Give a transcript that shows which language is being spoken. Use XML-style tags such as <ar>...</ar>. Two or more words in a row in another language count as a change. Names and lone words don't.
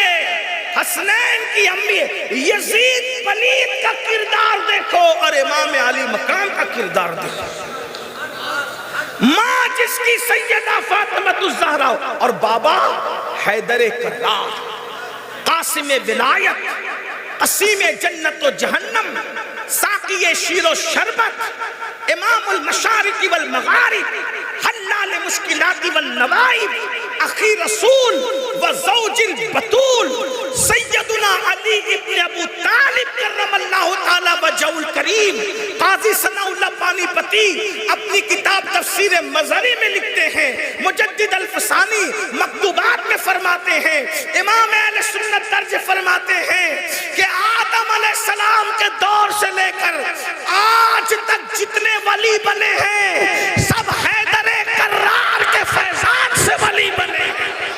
<ur>حسنین کی امی، یزید پلید کا کردار دیکھو اور امام علی مقام کا کردار دیکھو، ماں جس کی سیدہ فاطمہ الزہرا اور بابا حیدر کرار، قاسم ولایت، قسیم جنت و جہنم، ساقی شیر و شربت،</ur> <ar>امام المشارق والمغارب،</ar> <ur>حلال مشکلات والنوائب،</ur> <ar>اخی رسول و زوج البتول،</ar> <ur>سیدنا علی ابن ابو طالب</ur> <ar>کرم اللہ تعالی وجہہ الکریم۔</ar> <ur>قاضی ثناء اللہ پانی پتی اپنی کتاب تفسیر مظہری میں لکھتے ہیں، مجدد الفسانی مکتوبات میں فرماتے ہیں، امام اہل سنت درج فرماتے ہیں کہ آدم علیہ السلام کے دور سے لے کر آج تک جتنے ولی بنے ہیں سب حیدر کرار کے فیضان سے ولی بنے ہیں۔</ur>